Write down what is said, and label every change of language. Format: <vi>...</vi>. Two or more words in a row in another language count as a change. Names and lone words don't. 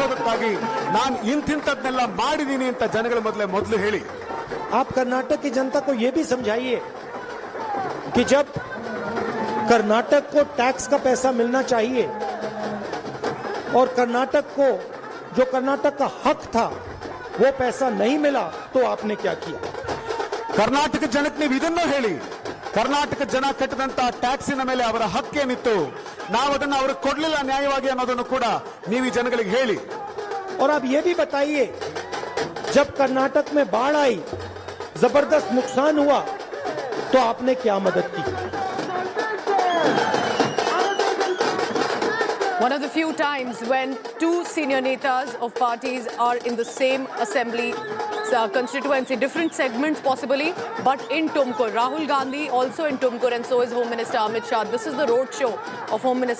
<kn>ಕರ್ನಾಟಕಕ್ಕಾಗಿ ನಾನು ಇಂತಿಂತದ್ನೆಲ್ಲ ಮಾಡಿದೀನಿ ಅಂತ ಜನಗಳ ಮೊದಲು ಹೇಳಿ.</kn> <hi>आप कर्नाटक की जनता को यह भी समझाइए कि जब कर्नाटक को टैक्स का पैसा मिलना चाहिए और कर्नाटक को जो कर्नाटक का हक था वो पैसा नहीं मिला तो आपने क्या किया.</hi> <kn>ಕರ್ನಾಟಕ ಜನಕ್ಕೆ ನೀವು ಇದನ್ನು ಹೇಳಿ. ಕರ್ನಾಟಕ ಜನ ಕಟ್ಟಿದಂತ ಟ್ಯಾಕ್ಸಿನ ಮೇಲೆ ಅವರ ಹಕ್ಕೇನಿತ್ತು, ನಾವು ಅದನ್ನು ಅವ್ರಿಗೆ ಕೊಡ್ಲಿಲ್ಲ ನ್ಯಾಯವಾಗಿ ಅನ್ನೋದನ್ನು ಕೂಡ ನೀವು ಈ ಜನಗಳಿಗೆ ಹೇಳಿ.</kn> <hi>और आप ये भी बताइए जब कर्नाटक में बाढ़ आई, जबरदस्त नुकसान हुआ, तो आपने क्या मदद की.</hi> <en>One of the few times when two senior netas of parties are in the same assembly constituency, different segments possibly, but in Tumkuru. Rahul Gandhi also in Tumkuru, and so is Home Minister Amit Shah. This is the road show of Home Minister.</en>